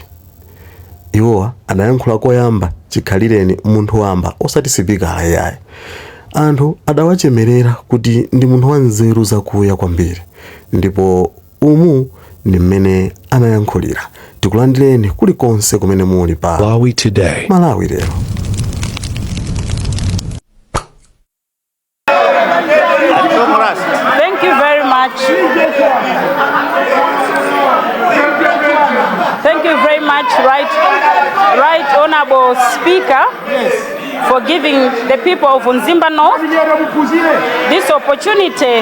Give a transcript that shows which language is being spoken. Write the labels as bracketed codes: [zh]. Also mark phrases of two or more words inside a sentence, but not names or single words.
[ny] Iwowa anayankhula koyamba chikhalireni munthu wamba osati speaker ayayi. Anthu adawachemerera kuti ndi munthu wa nzeru zakuya kwambiri. Ndipo umu ndi mmene anayankhulira. Tikulandireni kulikonse kumene muli pa Malawi Today. Malawi lero. [en] Thank you very much. Thank you very much, Right Honorable Speaker, for giving the people of Nzimba North this opportunity.